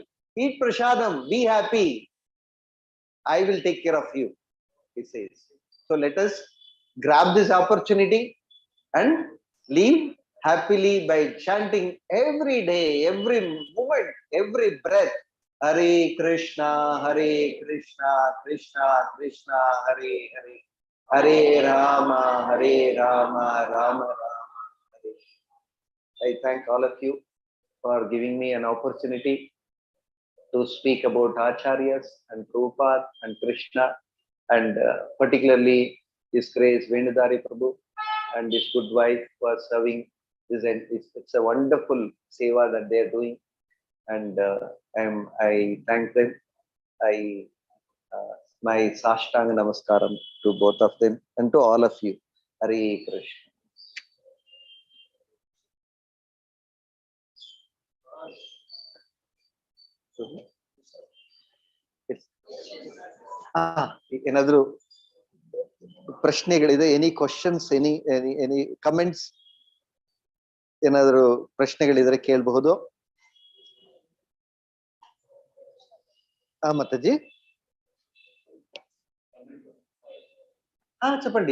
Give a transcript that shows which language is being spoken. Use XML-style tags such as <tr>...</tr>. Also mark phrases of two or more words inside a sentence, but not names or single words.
<en>Eat prasadam. Be happy. I will take care of you, he says. So let us grab this opportunity and live happily by chanting every day, every moment, every breath.</en> <sa>Hare Krishna, Krishna Krishna, Hare Hare. Hare Rama, Rama Rama. Hare.</sa> <en>I thank all of you for giving me an opportunity to speak about Acharyas and Prabhupada and Krishna, and particularly His Grace Venudari Prabhu and his good wife for serving this. It's a wonderful seva that they are doing, and I thank them. My</en> <sa>Sashtanga Namaskaram</sa> <en>to both of them and to all of you.</en> <sa>Hare Krishna.</sa> <kn>ಏನಾದರೂ ಪ್ರಶ್ನೆಗಳಿದೆ?</kn> <en>any questions, any comments,</en> <kn>ಏನಾದರೂ ಪ್ರಶ್ನೆಗಳಿದ್ರೆ ಕೇಳಬಹುದು.</kn> <te>మతజీ చెప్పండి.</te>